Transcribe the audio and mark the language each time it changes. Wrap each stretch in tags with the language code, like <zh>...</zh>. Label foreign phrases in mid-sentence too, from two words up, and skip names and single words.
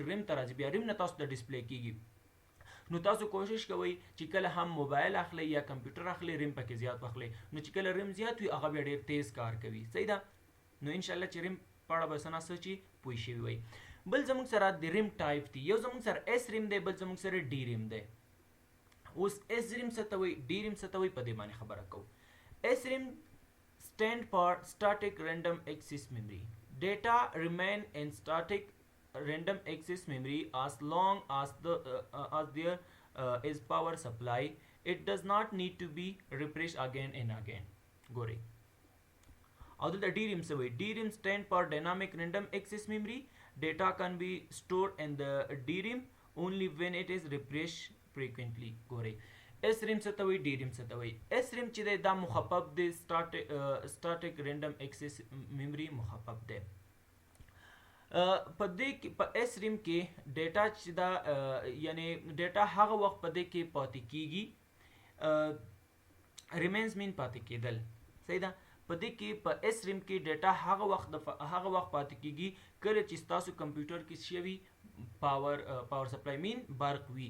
<ps>ریم ته راځي، بیا ریم نه تاسو ته ډسپلی کیږي. نو تاسو کوشش کوئ چې کله هم موبایل اخلئ یا کمپیوټر اخلئ ریم پکې زیات واخلئ، نو چې کله ریم زیات وي هغه بیا ډېر تیز کار کوي. صحیح ده نو انشاءالله چې ریم په اړه به څه نه څه چې پوه شوي وئ. بل زموږ سره د ریم ټایپ دي، یو زموږ سره اس ریم دی، بل زموږ سره ډي ریم دی. اوس اس ریم څه ته وایي، ډي ریم څه ته وایي، په دې باندې خبره کوو.</ps> <en>اس ریم stand for static random access memory. Data remain in static random access memory as long as there is power supply. It does not need to be refreshed again and again.</en> <ps>ګورئ. او دلته DRAM څه وایي؟</ps> <en>DRAM stand for dynamic random access memory. Data can be stored in the DRAM only when it is refreshed frequently.</en> <ps>ګورئ SRAM څه ته وایي؟ DRAM څه ته وایي؟ SRAM چې دی دا مخفف دی</ps> <en>static random access memory</en> <ps>مخفف دی. په دې کې په SRAM کې ډیټا چې دا یعنی ډیټا هغه وخت په دې کې پاتې کیږي ریمینز مین پاتې کېدل. صحیح ده. په دې کې په SRAM کې ډیټا هغه وخت پاتې کیږي کله چې تاسو کمپیوټر کې شوی</ps> <en>power supply</en> <ps>مین برق وي.</ps>